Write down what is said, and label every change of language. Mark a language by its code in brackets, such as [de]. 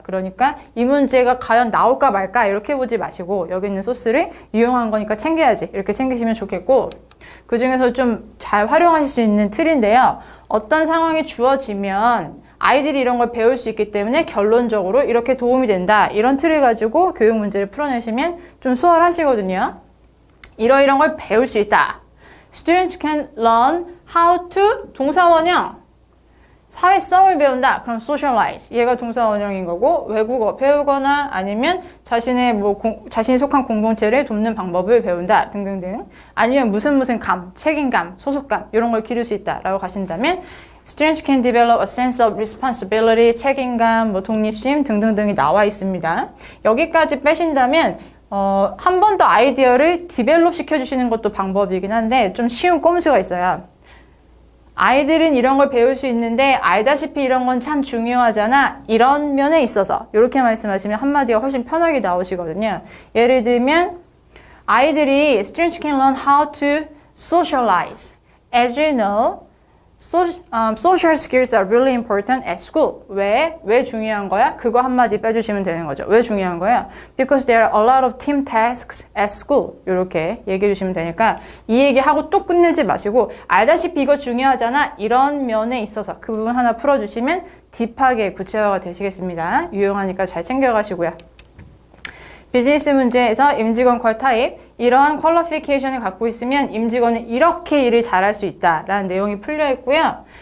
[ko] 그러니까 이 문제가 과연 나올까 말까 이렇게 보지 마시고 여기 있는 소스를 이용한 거니까 챙겨야지 이렇게 챙기시면 좋겠고 그 중에서 좀 잘 활용하실 수 있는 틀인데요. 어떤 상황이 주어지면 아이들이 이런 걸 배울 수 있기 때문에 결론적으로 이렇게 도움이 된다. 이런 틀을 가지고 교육 문제를 풀어내시면 좀 수월하시거든요. 이런 걸 배울 수 있다. [en] Students can learn how to 동사원형. [ko] 사회성을 배운다. 그럼 socialize. 얘가 동사원형인 거고 외국어 배우거나 아니면 자신이 속한 공동체를 돕는 방법을 배운다. 등등등. 아니면 무슨 감, 책임감, 소속감 이런 걸 기를 수 있다라고 가신다면 [en] Students can develop a sense of responsibility, [ko] 책임감, 독립심 등등등이 나와 있습니다. 여기까지 빼신다면 한 번 더 아이디어를 디벨롭 시켜주시는 것도 방법이긴 한데 좀 쉬운 꼼수가 있어요. 아이들은 이런 걸 배울 수 있는데 알다시피 이런 건 참 중요하잖아. 이런 면에 있어서 이렇게 말씀하시면 한마디가 훨씬 편하게 나오시거든요. 예를 들면 아이들이 [en] Students can learn how to socialize. As you know, social skills are really important at school. [ko] 왜 중요한 거야? 그거 한마디 빼주시면 되는 거죠. 왜 중요한 거야? [en] Because there are a lot of team tasks at school. [ko] 이렇게 얘기해 주시면 되니까 이 얘기하고 또 끝내지 마시고 알다시피 이거 중요하잖아. 이런 면에 있어서 그 부분 하나 풀어주시면 딥하게 구체화가 되시겠습니다. 유용하니까 잘 챙겨가시고요. 비즈니스 문제에서 임직원 퀄 타입 이러한 퀄리피케이션을 갖고 있으면 임직원은 이렇게 일을 잘할 수 있다라는 내용이 풀려 있고요.